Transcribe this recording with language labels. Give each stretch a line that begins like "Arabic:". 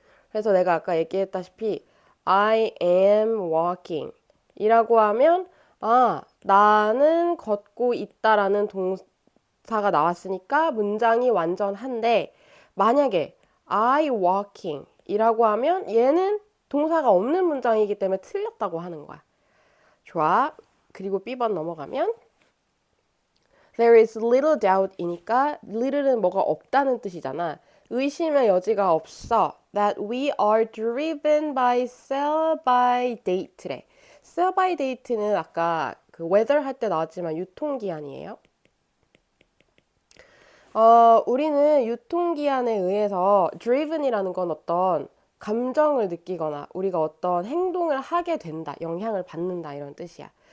Korean: 그래서 내가 아까 얘기했다시피
English: I am walking
Korean: 이라고 하면 나는 걷고 있다라는 동사가 나왔으니까 문장이 완전한데 만약에
English: I walking
Korean: 이라고 하면 얘는 동사가 없는 문장이기 때문에 틀렸다고 하는 거야. 좋아. 그리고 B번 넘어가면
English: There is little doubt
Korean: 이니까 little는 뭐가 없다는 뜻이잖아. 의심의 여지가 없어.
English: That we are driven by sell by date래.
Korean: sell by date는 아까 weather 할 때 나왔지만 유통기한이에요. 우리는 유통기한에 의해서 driven이라는 건 어떤 감정을 느끼거나 우리가 어떤 행동을 하게 된다, 영향을 받는다 이런 뜻이야.